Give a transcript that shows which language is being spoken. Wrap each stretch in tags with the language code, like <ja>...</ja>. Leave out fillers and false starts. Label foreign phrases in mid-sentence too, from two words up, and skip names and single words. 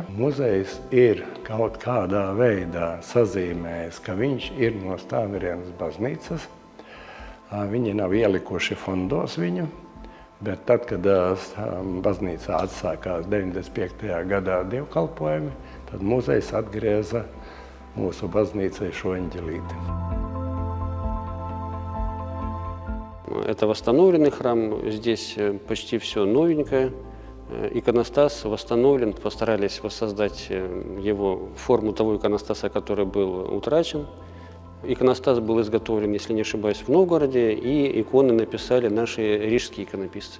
<lv>Muzejs ir kaut kādā veidā sazīmējis, ka viņš ir no Stāmirienas baznīcas. Viņi nav ielikuši fondos viņu. Bet tad, kad baznīcā atsākās 95. gadā dievkalpojumi, tad muzejs atgrieza mūsu baznīcai šo eņģelīti.</lv> <ru>Это восстановленный храм, здесь почти все новенькое. Иконостас восстановлен, постарались воссоздать его форму того иконостаса, который был утрачен. Иконостас был изготовлен, если не ошибаюсь, в Новгороде, и иконы написали наши рижские иконописцы.</ru>